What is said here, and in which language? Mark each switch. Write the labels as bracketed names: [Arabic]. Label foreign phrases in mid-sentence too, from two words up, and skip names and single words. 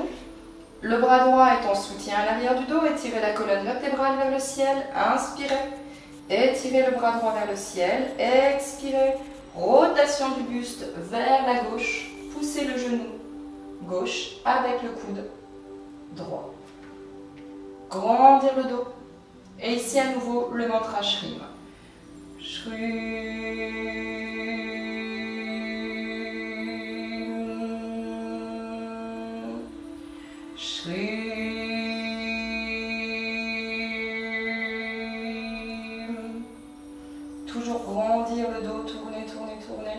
[French] Le bras droit est en soutien à l'arrière du dos, étirez la colonne vertébrale vers le ciel, inspirez, étirez le bras droit vers le ciel, expirez, rotation du buste vers la gauche, poussez le genou gauche avec le coude droit. Grandir le dos. Et ici à nouveau le mantra Shrim. Shrim. Shrim. Toujours grandir le dos, tourner, tourner, tourner.